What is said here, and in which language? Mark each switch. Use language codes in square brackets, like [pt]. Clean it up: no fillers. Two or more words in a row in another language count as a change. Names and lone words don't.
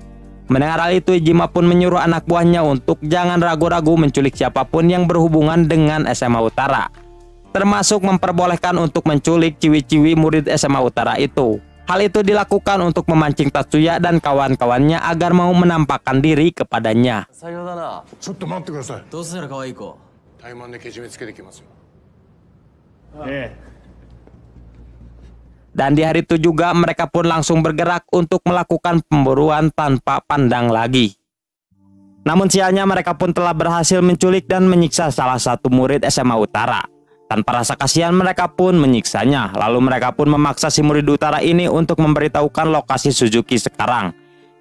[id] Mendengar hal itu, Iijima pun menyuruh anak buahnya untuk jangan ragu-ragu menculik siapapun yang berhubungan dengan SMA Utara, termasuk memperbolehkan untuk menculik ciwi-ciwi murid SMA Utara itu. Hal itu dilakukan untuk memancing Tatsuya dan kawan-kawannya agar mau menampakkan diri kepadanya. [ja] 採用だな。ちょっと待ってください。どうする可愛い子。怠慢でけじめつけてきますよ。 [id] Dan di hari itu juga mereka pun langsung bergerak untuk melakukan pemburuan tanpa pandang lagi. Namun sialnya mereka pun telah berhasil menculik dan menyiksa salah satu murid SMA Utara. Tanpa rasa kasihan mereka pun menyiksanya. Lalu mereka pun memaksa si murid utara ini untuk memberitahukan lokasi Suzuki sekarang.